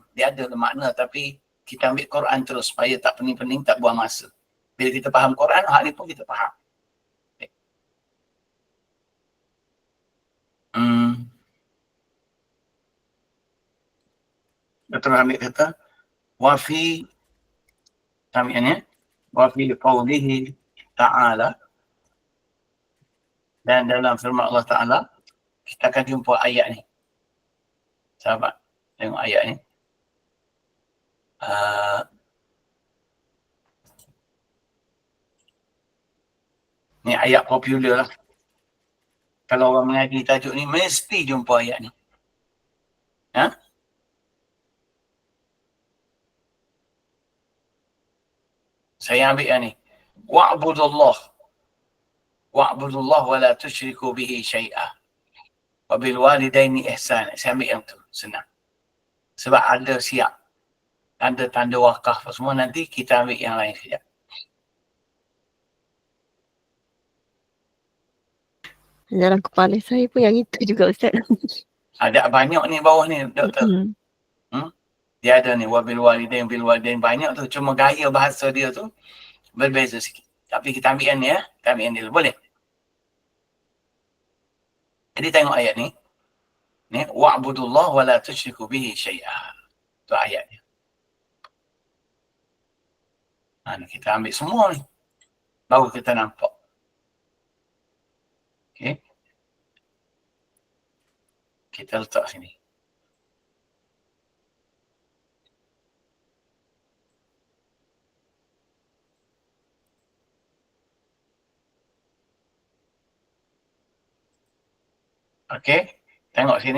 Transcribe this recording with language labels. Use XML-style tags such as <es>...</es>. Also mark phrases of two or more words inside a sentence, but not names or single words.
<ms>Dia adalah makna tapi kita ambil Quran terus supaya tak pening-pening, tak buang masa. Bila kita faham Quran, hal ni pun kita faham. Betul ambil kata</ms> <ar>وفي سماعنا وفي قوله تعالى,</ar> <ms>dan dalam firman Allah Ta'ala kita akan jumpa ayat ni. Sahabat, tengok ayat ni. Ni ayat popular lah. Kalau orang mengaji tajuk ni mesti jumpa ayat ni. Saya ambil yang ni.</ms> <ar>واعبدوا الله ولا تشركوا به شيئا. وبالوالدين إحسانا.</ar> <ms>Saya ambil yang tu. Senang. Sebab ada siap. Ada tanda wakaf semua, nanti kita ambil yang lain sekejap. Dalam kepala saya pun yang itu juga Ustaz. Ada banyak ni bawah ni, doktor. Dia ada ni,</ms> <ar>وبالوالدين بالوالدين,</ar> <ms>banyak tu. Cuma gaya bahasa dia tu berbeza sikit. Tapi kita ambil yang ni ya. Kita ambil yang ni dulu. Boleh? Jadi tengok ayat ni.</ms> <ar>Ni, واعبدوا الله ولا تشركوا به شيئا.</ar> <ms>Tu ayatnya. Kita ambil semua ni. Baru kita nampak. Okey. Kita letak sini. Okey. Tengok sini.</ms>